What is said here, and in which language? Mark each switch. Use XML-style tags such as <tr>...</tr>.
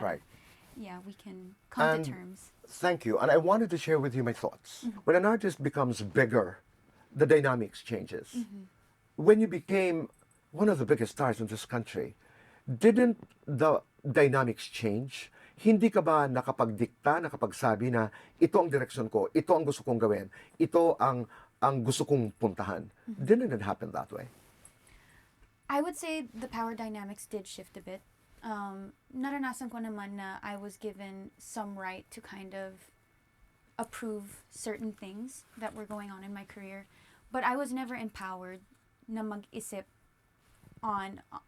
<en>Right. yeah, we can come And to terms. thank you. And I wanted to share with you my thoughts. When an artist becomes bigger, the dynamics changes. When you became one of the biggest stars in this country, didn't the dynamics change?</en> <tl>Hindi ka ba nakapagdikta, nakapagsabi na ito ang direksyon ko, ito ang gusto kong gawin, ito ang gusto kong puntahan?</tl> <en>Didn't it happen that way? I would say the power dynamics did shift a bit.</en> <tl>Naranasan ko naman na</tl> <en>I was given some right to kind of approve certain things that were going on in my career, but I was never empowered na mag-isip on</en>